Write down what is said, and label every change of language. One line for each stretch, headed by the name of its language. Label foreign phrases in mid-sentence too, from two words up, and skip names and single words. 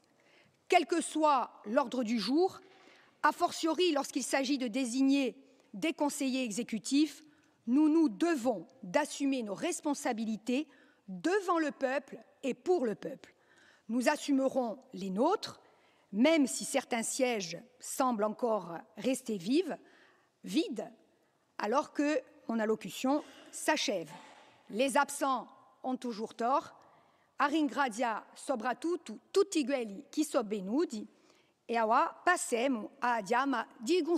French: Quel que soit l'ordre du jour, a fortiori lorsqu'il s'agit de désigner des conseillers exécutifs, nous nous devons d'assumer nos responsabilités devant le peuple et pour le peuple. Nous assumerons les nôtres, même si certains sièges semblent encore rester vides, alors que mon allocution s'achève. Les absents ont toujours tort.
Italian: A ringraziare soprattutto tutti quelli che sono venuti e ora passiamo a diama di